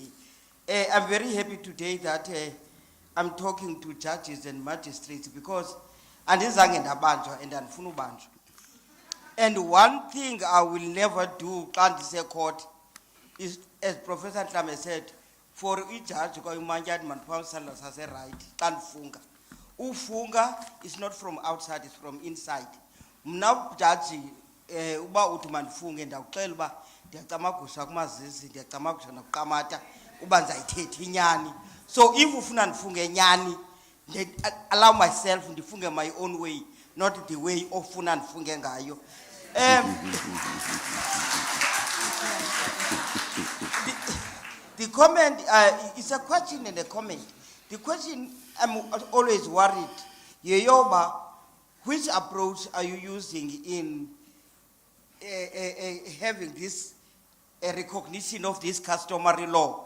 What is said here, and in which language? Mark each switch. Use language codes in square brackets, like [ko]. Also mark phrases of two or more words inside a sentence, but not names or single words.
[en] I'm very happy today that I'm talking to judges and magistrates, because and one thing I will never do, can't say court, is, as Professor Tlame said, for [xh] ijudge kwayimanje athi mandiphawu isandla sase-right xa ndifunga. [en] Ufunga is not from outside, it's from inside. [xh] Mna jaji uba uthi mandifunge ndiyakuxela uba ndiyacamagusha kumazisi, ndiyacamagusha nakuqamata uba ndizayithetha inyani. So if ufuna ndifunge nyani, [en] allow myself ndifunge my own way, not the way [xh] ofuna ndifunge ngayo. [en] The comment, it's a question and a comment. The question, I'm always worried, Yeyoba, which approach are you using in having this recognition of this customary law?